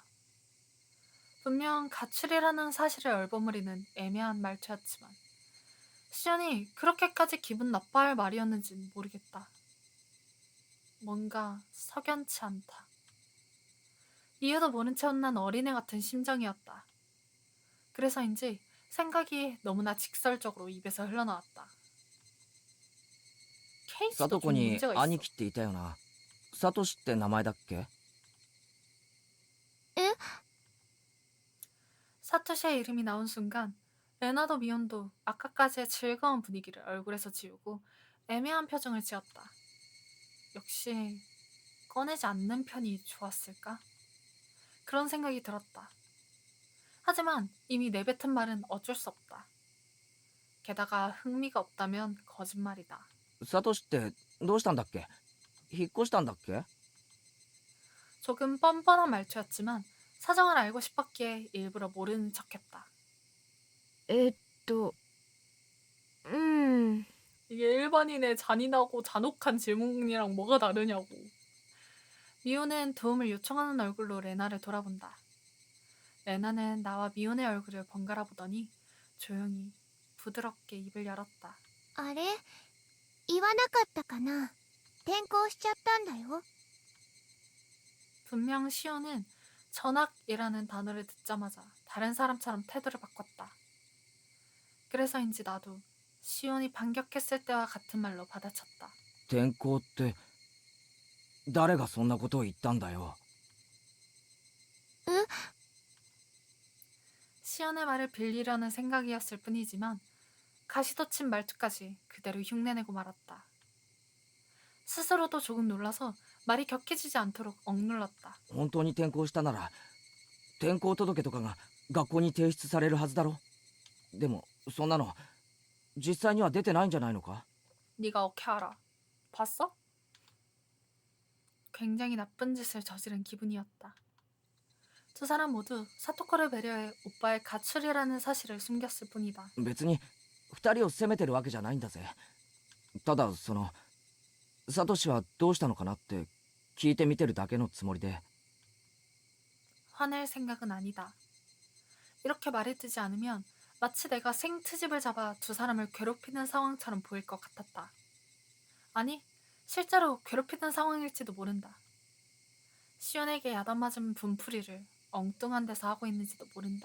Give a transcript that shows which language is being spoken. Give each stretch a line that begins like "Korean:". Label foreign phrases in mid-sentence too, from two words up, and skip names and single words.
Korean: 분명 가출이라는 사실을 얼버무리는 애매한 말투였지만 시온이 그렇게까지 기분 나빠할 말이었는지는 모르겠다. 뭔가 석연치 않다. 이유도 모른 채 혼난 어린애 같은 심정이었다. 그래서인지 생각이 너무나 직설적으로 입에서 흘러나왔다.
Japanese: サ
Korean: 케이스도
Japanese: トコ
Korean: 좀
Japanese: に
Korean: 문제가 있어.
Japanese: 兄貴っていたよな。サトシって名前だっけ？
Korean: 사토시의 이름이 나온 순간 레나도 미혼도 아까까지의 즐거운 분위기를 얼굴에서 지우고 애매한 표정을 지었다. 역시 꺼내지 않는 편이 좋았을까? 그런 생각이 들었다. 하지만 이미 내뱉은 말은 어쩔 수 없다. 게다가 흥미가 없다면 거짓말이다.
Japanese: サトシってどうしたんだっけ？引っ越したんだっけ？
Korean: 조금 뻔뻔한 말투였지만 사정을 알고 싶었기에 일부러 모르는 척했다.
Japanese: うん。
Korean: 이게 일반인의 잔인하고 잔혹한 질문이랑 뭐가 다르냐고. 미호는 도움을 요청하는 얼굴로 레나를 돌아본다. 레나는 나와 미혼의 얼굴을 번갈아 보더니 조용히 부드럽게 입을 열었다.
Japanese: あれ言わなかったかな。転校しちゃったんだよ。
Korean: 분명 시온은 전학이라는 단어를 듣자마자 다른 사람처럼 태도를 바꿨다. 그래서인지 나도 시온이 반격했을 때와 같은 말로 받아쳤다. 転校って誰がそんなことを言ったんだよ。 시온의 말을 빌리려는 생각이었을 뿐이지만 가시도 친 말투까지 그대로 흉내내고 말았다. 스스로도 조금 놀라서 말이 격해지지 않도록 억눌렀다.
Japanese: 本当に転校したなら転校届とかが学校に提出されるはずだろ。でもそんなの実際には出てないんじゃないのか？
Korean: 네가 어떻게 알아? 봤어? 굉장히 나쁜 짓을 저지른 기분이었다. 두 사람 모두 사토코를 배려해 오빠의 가출이라는 사실을 숨겼을 뿐이다.
Japanese: 別に二人を責めてるわけじゃないんだぜ。ただサトシはどうしたのかなって聞いてみてるだけのつもりで。
Korean: 화낼 생각은 아니다. 이렇게 말해두지 않으면 마치 내가 생트집을 잡아 두 사람을 괴롭히는 상황처럼 보일 것 같았다. 아니, 실제로 괴롭히는 상황일지도 모른다. 시온에게 야단맞은 분풀이를 엉뚱한 데서 하고 있는지도 모른다.